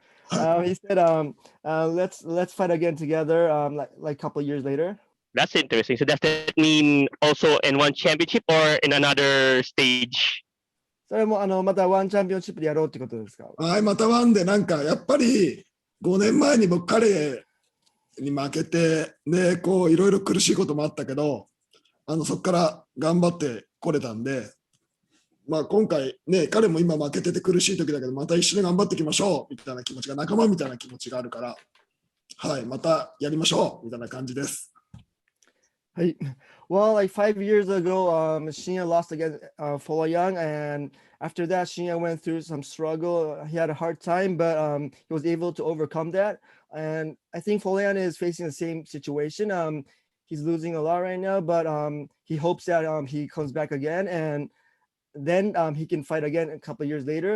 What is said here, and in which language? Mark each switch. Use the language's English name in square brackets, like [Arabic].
[English] He said, let's fight again together, like a couple years later. That's interesting. So does that mean also in one championship or in another stage? [Japanese] それもまたワンチャンピオンシップでやろうってことですか？はい、またワンでなんかやっぱり5年前に僕彼に負けてね、こういろいろ苦しいこともあったけど、そこから頑張ってこれたんで、まあ今回ね、彼も今負けてて苦しい時だけど、また一緒に頑張っていきましょうみたいな気持ちが、仲間みたいな気持ちがあるから、はい、またやりましょうみたいな感じです。はい。 [English] Well, like 5 years ago, Shinya lost against Folayang, and after that, Shinya went through some struggle. He had a hard time, but he was able to overcome that. And I think Folayang is facing the same situation. He's losing a lot right now, but he hopes that he comes back again, and then he can fight again a couple of years later.